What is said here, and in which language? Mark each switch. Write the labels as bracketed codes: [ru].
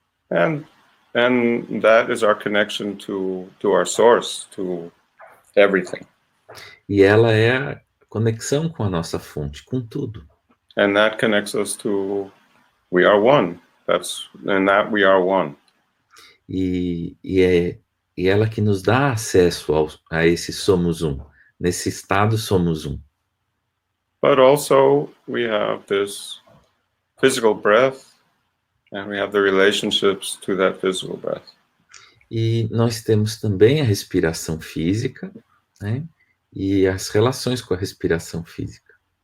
[en] And that is our connection to our source, to everything. [pt] E ela é a conexão com a nossa fonte, com tudo. [en] And that connects us to we are one. We are one. [pt] E ela que nos dá acesso a esse somos um. Nesse estado somos um. [en] But also we have this physical breath, and we have the relationships to that physical breath. [pt] E nós temos também a respiração física, né? E as relações com a respiração física.